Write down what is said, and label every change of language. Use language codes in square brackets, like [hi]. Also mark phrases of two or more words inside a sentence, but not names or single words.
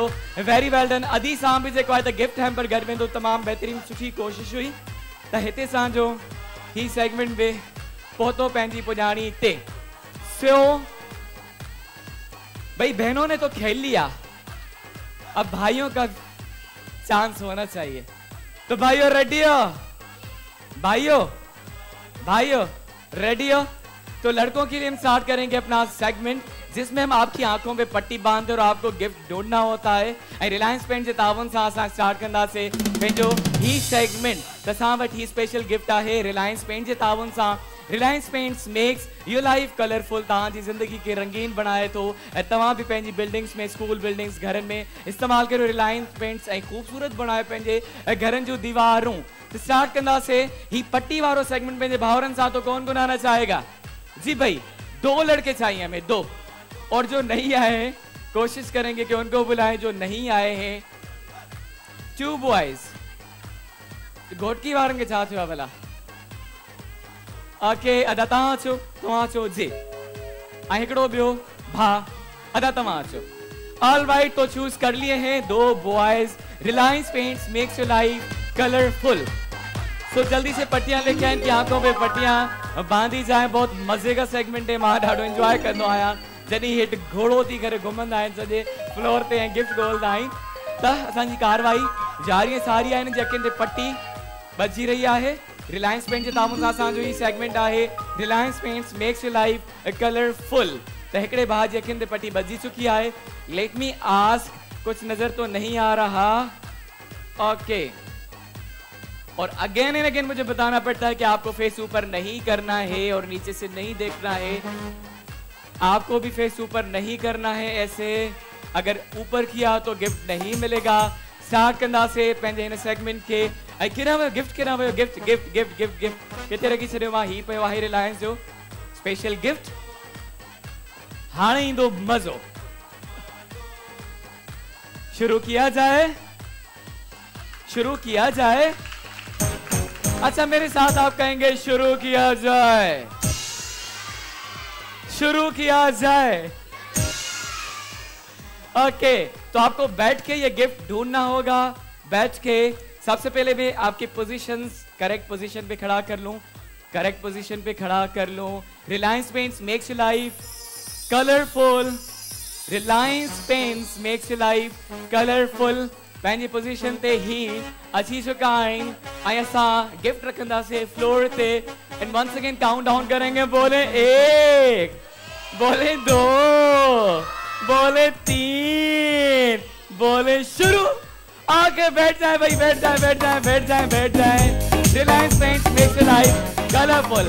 [en] very well done. [sd] अदी सां भी जेको आहे त [en] gift hamper [sd] घर में तो तमाम बेहतरीन सुठी कोशिश हुई त हिते सां जो ही सेगमेंट में पहुतो पंहिंजी पुॼाणी ते। [ur] سو بھائی بہنوں نے تو کھیل لیا، اب بھائیوں کا چانس ہونا چاہیے. تو بھائیوں ریڈی ہو؟ بھائیوں ریڈی ہو? تو لڑکوں کے لیے ہم اسٹارٹ کریں گے اپنا سیگمنٹ جس میں ہم آپ کی آنکھوں پہ پٹی باندھتے اور آپ کو گفٹ ڈھونڈنا ہوتا ہے. [sd] रिलायंस पेंट के तावन सां असां स्टार्ट कंदासीं पंहिंजो ही सेगमेंट। त असां वटि ही स्पेशल गिफ्ट आहे रिलायंस पेंट के तावन सां। [en] Reliance Paints makes your life colorful. [sd] तव्हांजी ज़िंदगी के रंगीन बनाए थो। तव्हां भी पंहिंजी बिल्डिंग्स में, [en] school buildings, [sd] घरनि में इस्तेमाल करो रिलायंस पेंट्स ऐं खूबसूरत बनाए पंहिंजे घरनि जूं दीवारूं। तो स्टार्ट कंदासीं ही पट्टी वारो सेगमेंट पंहिंजे भाउरनि सां। [ur] تو کون آنا چاہے گا؟ جی بھائی 2 لڑکے چاہییں ہمیں، 2. اور جو نہیں آئے ہیں کوشش کریں گے کہ ان کو بلائیں جو نہیں آئے ہیں. 2 بوائز. [sd] घोटकी वारनि खे छा थियो आहे भला? ओके अदा तव्हां अचो जी। ऐं हिकिड़ो ॿियो भाउ। अदा तव्हां अचो। [en] All right, [ur] تو چوز کر لیے ہیں 2 بوائز. [en] Reliance Paints makes your life colorful. [ur] سو جلدی سے پٹیاں لے کے آئیں، ان کی آنکھوں پہ پٹیاں باندھی جائیں. بہت مزے کا سیگمنٹ ہے, [sd] मां ढाढो एंजॉय करनो आया। जॾहिं हेठि घोड़ो थी करे घुमंदा आहिनि सॼे फ्लोर ते ऐं गिफ्ट ॻोल्हंदा आहिनि, त असांजी कारवाई जारी सारी आहिनि। जंहिंखे ते पट्टी बची रही आहे, रिलायंस पेंट जे तामुन सां असांजो ही सेगमेंट आहे [en] Reliance Paints makes your life colorful. [sd] त हिकिड़े भाउ जी अखियुनि ते पट्टी बची चुकी आहे। [en] let me ask, [ur] کچھ نظر تو نہیں آ رہا? اوکے. اور [en] again and again [ur] مجھے بتانا پڑتا ہے کہ آپ کو فیس اوپر نہیں کرنا ہے اور نیچے سے نہیں دیکھنا ہے. آپ کو بھی فیس اوپر نہیں کرنا ہے ایسے. اگر اوپر کیا تو گفٹ نہیں ملے گا. [sd] स्टार्ट कंदा से पंहिंजे हिन सेगमेंट के ऐं किरां वियो गिफ्ट, किरां वियो गिफ्ट, गिफ्ट गिफ्ट गिफ्ट गिफ्ट किथे रखी छॾियो मां? ही पियो आहे रिलायंस जो स्पेशल गिफ्ट। हाणे ईंदो मज़ो। [ur] شروع کیا جائے، شروع کیا جائے. اچھا میرے ساتھ آپ کہیں گے شروع کیا جائے، شروع کیا جائے. اوکے، تو آپ کو بیٹھ کے یہ گفٹ ڈھونڈنا ہوگا. بیٹھ کے سب سے پہلے میں آپ کی پوزیشنز [en] correct position [ur] پہ کھڑا کر لوں, [en] correct position [ur] پہ کھڑا کر لوں. [en] Reliance Paints makes your life colorful. Reliance Paints makes your life colorful. [sd] पंहिंजी पोजीशन ते ही अची चुका आहिनि ऐं असां गिफ्ट रखंदासीं फ्लोर ते। [en] and once again count down [ur] کریں گے۔ بولے 1، بولے 2، بولے 3، بولے شروع. آ کے بیٹھ جائیں بھائی، بیٹھ جائیں، بیٹھ جائیں، بیٹھ جائیں، بیٹھ جائیں. [en] Reliance Paints makes your life colorful.